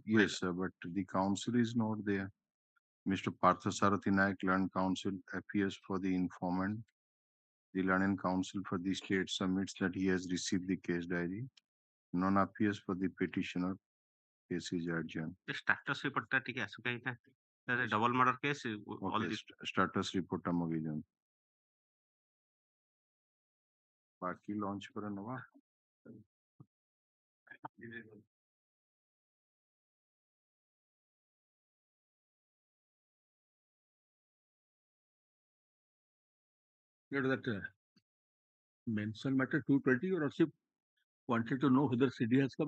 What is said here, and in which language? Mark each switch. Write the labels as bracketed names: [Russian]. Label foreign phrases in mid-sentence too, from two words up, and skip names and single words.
[English] Yes, sir, but the counsel is not there. Mr. Partha Sarathi Naik, Learned Counsel, appears for the informant. The Learned Counsel for the state submits that he has received the case diary. None appears for the petitioner. Case is adjourned. The status report [Odia] ଟା ଟିକେ ଆସୁ କାହିଁ ନା [English] double murder case all Okay, this status report [Odia] ଟା ମଗେଇ ଦିଅନ୍ତୁ. ବାକି launch ପରେ ନବା. [English] That mention matter 220, your lordship wanted to know whether CD has come.